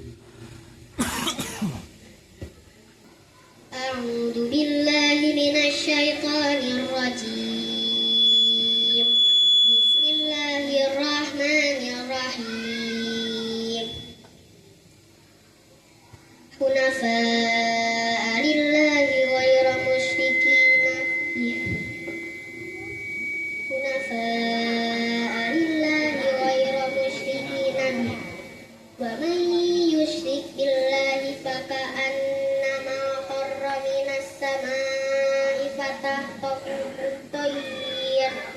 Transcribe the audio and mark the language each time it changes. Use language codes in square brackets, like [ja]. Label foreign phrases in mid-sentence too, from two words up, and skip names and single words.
[ar] أعوذ بالله من الشيطان الرجيم. بسم الله الرحمن الرحيم. حنفاء لله غير مشركين به. حنفاء لله غير مشركين به. ومن يشرك بالله فكأنما خر من السماء فتخطفه الطير.